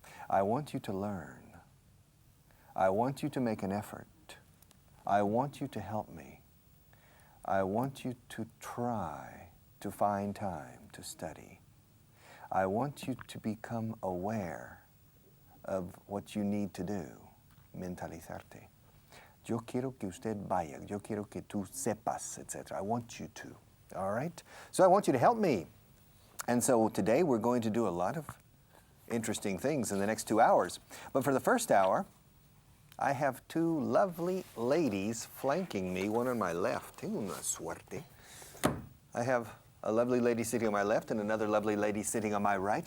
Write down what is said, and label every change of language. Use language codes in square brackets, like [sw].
[en] I want you to learn. I want you to make an effort. I want you to help me. I want you to try to find time to study. I want you to become aware of what you need to do, [es] mentalizarte. Yo quiero que usted vaya, yo quiero que tú sepas, etc. [en] I want you to, all right? So I want you to help me. And so today we're going to do a lot of interesting things in the next 2 hours. But for the first hour, I have two lovely ladies flanking me, one on my left. [es] Tengo una suerte. [en] I have a lovely lady sitting on my left and another lovely lady sitting on my right.